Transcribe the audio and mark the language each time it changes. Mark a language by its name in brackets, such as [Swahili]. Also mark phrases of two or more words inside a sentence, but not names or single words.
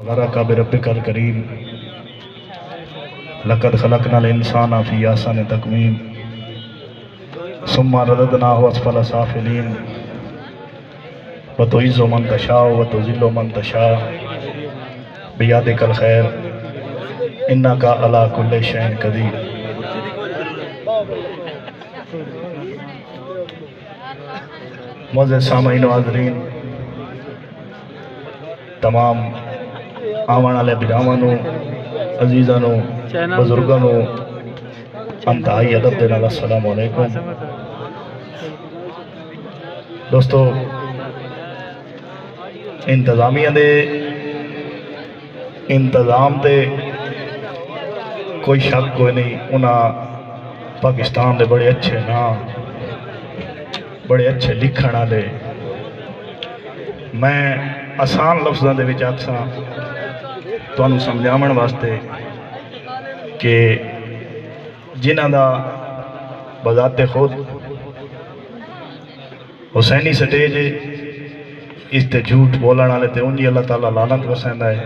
[Arabic] غرك بربك الكريم لقد خلقنا الإنسان في أحسن تقويم ثم رددناه أسفل سافلين وتعز من تشاء وتذل من تشاء بيدك الخير إنك على كل شيء قدير. [Punjabi] معزز سامعین و حاضرین، تمام آون والے بھراواں نوں، عزیزاں نوں، بزرگاں نوں انتہائی ادب دے نال [Arabic] السلام عليكم. [Punjabi] دوستو، انتظامیہ دے انتظام دے کوئی شک کوئی نہیں. انہیں پاکستان دے بڑے اچھے نام، بڑے اچھے لکھن والے، میں آسان لفظوں دے وچ آکھاں تہانوں سمجھاون واسطے کہ جنہاں دا بذات خود حسینی سٹیج ہے، اس تے جھوٹ بولن والے تے اونجی اللہ تعالیٰ لعنت وساندا ہے.